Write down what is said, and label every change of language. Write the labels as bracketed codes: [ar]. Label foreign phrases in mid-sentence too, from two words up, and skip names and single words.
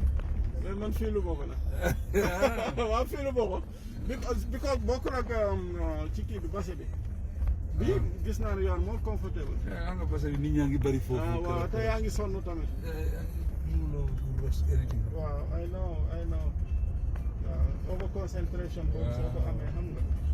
[wo] Mais man fii lu bokk nag. Waaw fii lu bokk. Because bokk nag ci kii bi base bi. Bi gis naa ne yoon moo comfortable. Xam nga parce que nit ñaa ngi bari foofu. Waaw te yaa ngi sonn tamit. Waaw [en] I know. [wo] Waaw [en] over concentration [wo] boobu soo ko amee xam nga.